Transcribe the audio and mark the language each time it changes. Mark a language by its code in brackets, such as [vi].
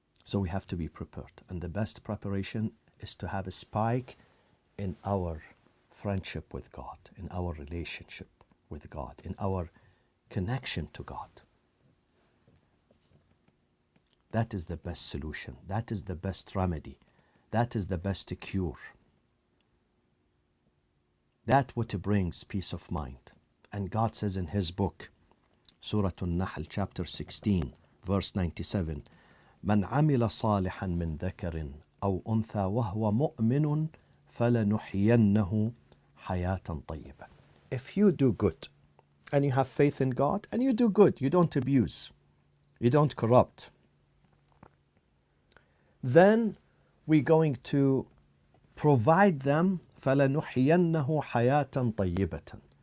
[en] So we have to be prepared. And the best preparation is to have a spike in our friendship with God, in our relationship with God, in our connection to God. That is the best solution. That is the best remedy. That is the best cure. That what brings peace of mind. And God says in His book, Surah An-Nahl, chapter 16, verse 97, [ar] من عمل صالحا من ذكر أو أنثى وهو مؤمن فلنحيينه حياة طيبة. [en] If you do good, and you have faith in God, and you do good, you don't abuse, you don't corrupt, then we're going to provide them [ar] فَلَنُحْيَنَّهُ حَيَاةً طَيِّبَةً.